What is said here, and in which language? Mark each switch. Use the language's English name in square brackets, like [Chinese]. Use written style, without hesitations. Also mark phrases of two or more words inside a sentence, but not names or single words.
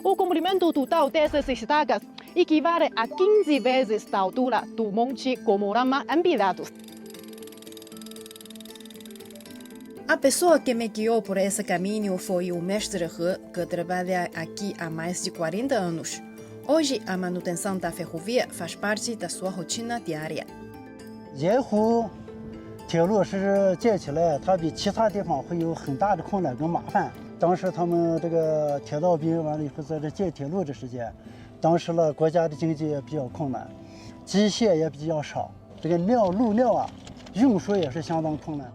[Portuguese] O comprimento total dessas estacas equivale a 15 vezes da altura do Monte Comorama em Pilatos. A pessoa que me guiou por esse caminho foi o mestre He, que trabalha aqui há mais de 40 anos. Hoje, a manutenção da ferrovia faz parte da sua rotina diária. [Chinese] 沿湖铁路是建起来，它比其他地方会有很大的困难跟麻烦。当时他们这个铁道兵完了以后，在这建铁路的时间，当时呢国家的经济也比较困难，机械也比较少，这个路料啊运输也是相当困难。